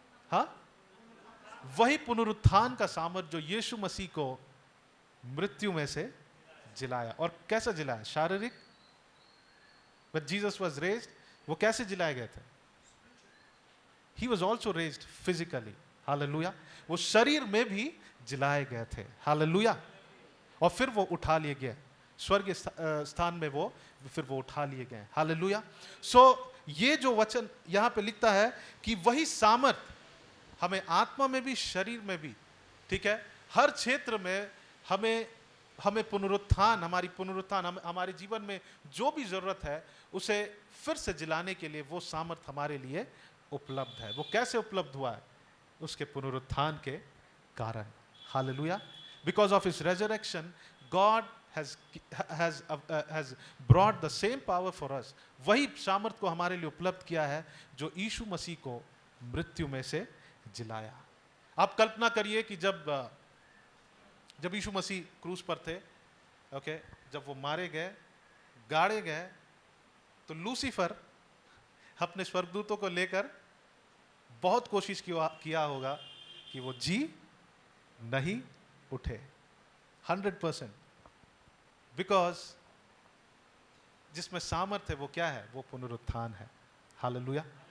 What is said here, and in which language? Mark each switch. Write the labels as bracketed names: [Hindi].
[Hindi] हाँ, वही पुनरुत्थान का सामर्थ जो यीशु मसीह को मृत्यु में से जिलाया। और कैसे जिलाया? शारीरिक। [English] When Jesus was raised, [Hindi] वो कैसे जिलाए गए थे? [English] He was also raised physically. [Hindi] Hallelujah. वो शरीर में भी जिलाए गए थे। हालेलुया। और फिर वो उठा लिए गए स्वर्ग स्थान में, वो फिर वो उठा लिए गए। हालेलुया। सो ये जो वचन यहाँ पे लिखता है कि वही सामर्थ हमें आत्मा में भी, शरीर में भी, ठीक है, हर क्षेत्र में हमें पुनरुत्थान, हमारे जीवन में जो भी जरूरत है उसे फिर से जिलाने के लिए वो सामर्थ हमारे लिए उपलब्ध है। वो कैसे उपलब्ध हुआ है? उसके पुनरुत्थान के कारण। Hallelujah. [English] Because of his resurrection God has brought the same power for us. [Hindi] वही सामर्थ को हमारे लिए उपलब्ध किया है जो यीशु मसीह को मृत्यु में से जिलाया। आप कल्पना करिए कि जब यीशु मसीह क्रूस पर थे, ओके, जब वो मारे गए, गाड़े गए, तो लूसीफर अपने स्वर्गदूतों को लेकर बहुत कोशिश किया होगा कि वो जी नहीं उठे 100%, बिकॉज जिसमें सामर्थ है वो क्या है? वो पुनरुत्थान है। हालेलुया।